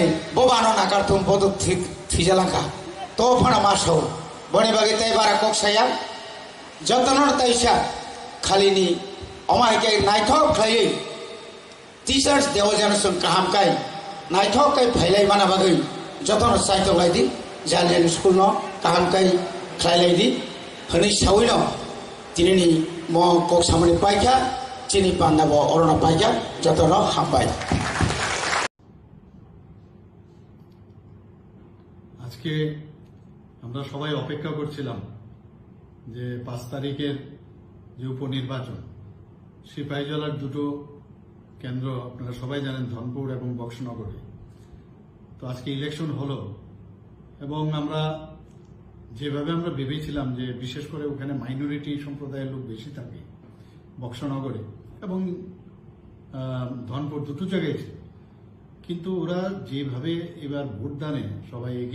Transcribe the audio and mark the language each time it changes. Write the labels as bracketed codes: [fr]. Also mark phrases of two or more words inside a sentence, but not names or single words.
[trp] बबानो नाकारथुम बद थिजालांखा तो फाना मासौ बनि बागै ताइ बारा कक्साया जतनर ताइसा खालिनि अमायके नायथक खायै टिचार्स देव जनसन काहामकाय नायथकै फाइलाय माना बागै जतन साइतो लाइदि जालियन स्कुल न काहामकाय खाइलायदि हनै सावैन तिनिनि म कक्सामनि पाइखा चिनि पान्दाब अरना पाइखा जतन हामबाय [bn] আজকে আমরা সবাই অপেক্ষা করছিলাম যে 5 তারিখের যে উপনির্বাচন সিপাহীজলার দুটো কেন্দ্র আপনারা সবাই জানেন ধনপুর এবং বক্সনগরে তো আজকে ইলেকশন হলো এবং আমরা যেভাবে আমরা ভেবেছিলাম যে বিশেষ করে ওখানে মাইনরিটি সম্প্রদায়ের লোক বেশি থাকে বক্সনগরে এবং ধনপুর দুটো জায়গায় কিন্তু ওরা যেভাবে এবার ভোটদানে সবাই এগিয়ে